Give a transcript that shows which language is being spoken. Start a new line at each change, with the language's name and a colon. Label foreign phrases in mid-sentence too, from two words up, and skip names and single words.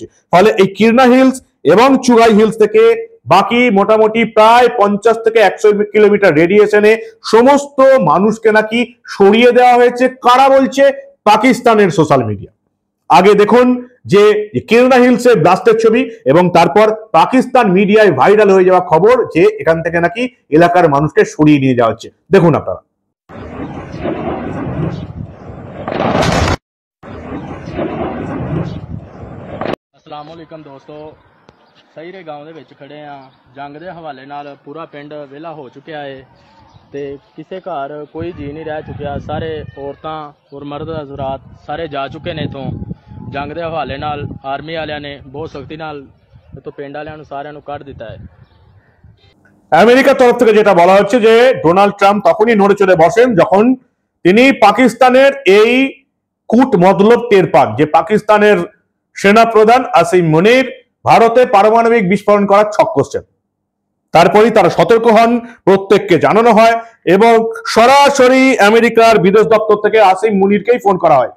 Bangla: ফলে এই কিরনা হিলস এবং চুগাই হিলস থেকে বাকি মোটামুটি প্রায় 50 থেকে 100 কিলোমিটার রেডিয়েশনে সমস্ত মানুষকে নাকি সরিয়ে দেওয়া হয়েছে। কারা বলছে? পাকিস্তানের সোশ্যাল মিডিয়া। আগে দেখুন যে কিরনা হিলসের ব্লাস্টের ছবি এবং তারপর পাকিস্তান মিডিয়ায় ভাইরাল হয়ে যাওয়া খবর যে এখান থেকে নাকি এলাকার মানুষকে সরিয়ে নিয়ে যাওয়া হচ্ছে। দেখুন আপনারা।
Arabic: السلام علیکم
Punjabi: ਦੋਸਤੋਂ, ਸਹੀ ਰੇ ਗਾਂਵ ਦੇ ਵਿੱਚ ਖੜੇ ਆ। ਜੰਗ ਦੇ ਹਵਾਲੇ ਨਾਲ ਪੂਰਾ ਪਿੰਡ ਵਿਹਲਾ ਹੋ ਚੁੱਕਿਆ ਹੈ ਤੇ ਕਿਸੇ ਘਰ ਕੋਈ ਜੀ ਨਹੀਂ ਰਹਿ ਚੁੱਕਿਆ। ਸਾਰੇ ਔਰਤਾਂ ਔਰ ਮਰਦ ਹਜ਼ਰਾਤ ਸਾਰੇ ਜਾ ਚੁੱਕੇ ਨੇ ਇਥੋਂ। ਜੰਗ ਦੇ ਹਵਾਲੇ ਨਾਲ ਆਰਮੀ ਵਾਲਿਆਂ ਨੇ ਬਹੁਤ ਸਖਤੀ ਨਾਲ ਇਥੋਂ ਪਿੰਡ ਵਾਲਿਆਂ ਨੂੰ ਸਾਰਿਆਂ ਨੂੰ ਕੱਢ ਦਿੱਤਾ ਹੈ।
Bangla: আমেরিকার তরফ থেকে যেটা বলা হচ্ছে যে ডোনাল্ড ট্রাম্প তখনই নড়ে চড়ে বসেন যখন তিনি পাকিস্তানের এই কূট মতলব টের পান যে পাকিস্তানের সেনা প্রধান আসিম মুনির ভারতে পারমাণবিক বিস্ফোরণ করার ছক করছেন। তারপরেই তারা সতর্ক হন, প্রত্যেককে জানানো হয় এবং সরাসরি আমেরিকার বিদেশ দপ্তর থেকে আসিম মুনিরকেই ফোন করা হয়।